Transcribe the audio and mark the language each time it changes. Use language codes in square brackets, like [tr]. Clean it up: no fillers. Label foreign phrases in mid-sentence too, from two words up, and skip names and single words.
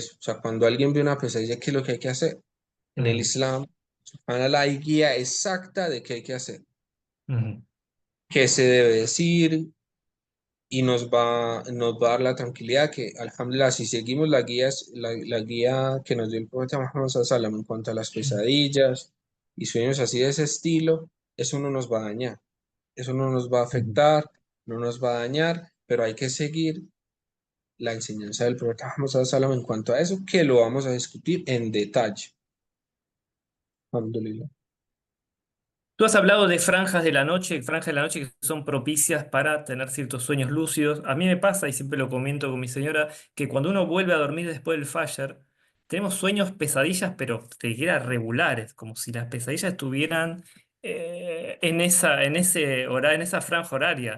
[es] O sea, cuando alguien ve una pesadilla, ¿qué es lo que hay que hacer? En el Mm, Islam, subhanallah, hay guía exacta de qué hay que hacer, mm, qué se debe decir, y nos va a dar la tranquilidad que, alhamdulillah, si seguimos la guía que nos dio el profeta Muhammad [ar] صلى الله عليه وسلم [es] en cuanto a las mm, pesadillas y sueños así de ese estilo, eso no nos va a dañar, eso no nos va a mm. afectar, no nos va a dañar, pero hay que seguir la enseñanza del profeta Muhammad [ar] صلى الله عليه وسلم [es] en cuanto a eso, que lo vamos a discutir en detalle. Alhamdulillah. Tú has hablado de franjas de la noche que son propicias para tener ciertos sueños lúcidos. A mí me pasa, y siempre lo comento con mi señora, que cuando uno vuelve a dormir después del Fajr, tenemos sueños pesadillas, pero te dijera regulares, como si las pesadillas estuvieran en esa franja horaria.